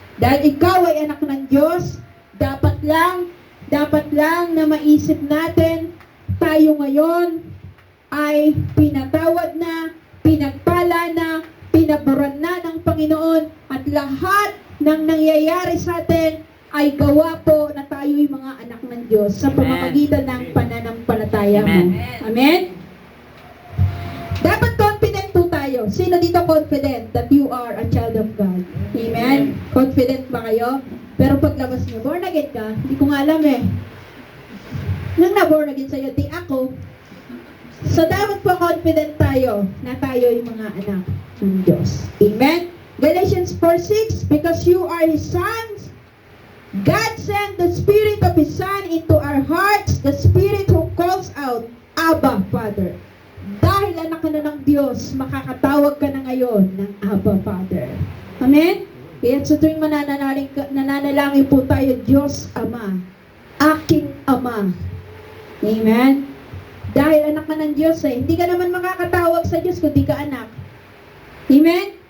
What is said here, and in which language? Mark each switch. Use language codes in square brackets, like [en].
[tl] Dahil ikaw ay anak ng Diyos, dapat lang na maisip natin, tayo ngayon ay pinatawad na, pinagpala na, pinaboran na ng Panginoon, at lahat ng nangyayari sa atin ay gawa po na tayo'y mga anak ng Diyos sa pamamagitan ng pananampalataya mo. Amen? Dapat confident po tayo. Sino dito [en] confident that you are a child of God? [tl] Amen? Confident ba kayo? Pero paglabas niyo, born again ka? Hindi ko nga alam eh. Nang na-born again sa'yo, di ako. So dapat po confident tayo na tayo'y mga anak ng Diyos. Amen? [en] Galatians 4:6, because you are His sons, God sent the Spirit of His Son into our hearts, the Spirit who calls out, Abba, Father. [tl] Dahil anak ka na ng Diyos, makakatawag ka na ngayon ng Abba, Father. Amen? Kaya sa tuwing nananalangin po tayo, Diyos Ama, aking Ama. Amen? Dahil anak ka ng Diyos hindi ka naman makakatawag sa Diyos kung di ka anak. Amen?